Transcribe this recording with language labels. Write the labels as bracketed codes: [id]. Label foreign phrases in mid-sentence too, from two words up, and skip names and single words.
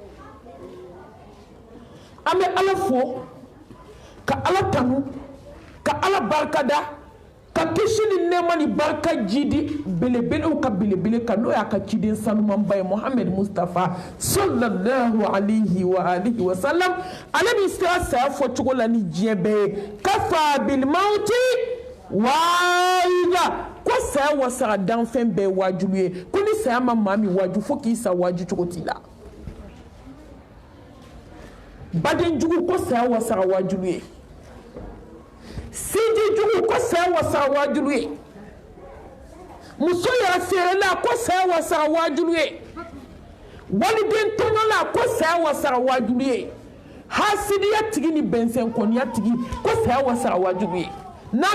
[bm] an bɛ ala fo ka ala tanu ka ala barikada ka kisi ni nɛɛma ni barika ji di belebelew ka belebele kan n'o y'a ka ciden sanumanba ye Muhammed Mustafa [ar] صلى الله عليه وآله وسلم [bm] ale bɛ sera saya fɔ cogo la ni diɲɛ bɛɛ ye [ar] كفى بالموت [bm] waida ko saya wasara danfɛn bɛɛ wajibu ye ko ni saya ma maa min waju fo k'i sa waju cogo t'i la baden jugu ko saya wasara wajibu ye siji jugu ko saya wasara wajibu ye muso yɛrɛ feerela ko saya wasara wajibu ye waliden tɔɲɔla ko saya wasara wajibu ye hasidiya tigi ni bɛnsɛnkɔniya tigi ko saya wasara wajibu ye n'a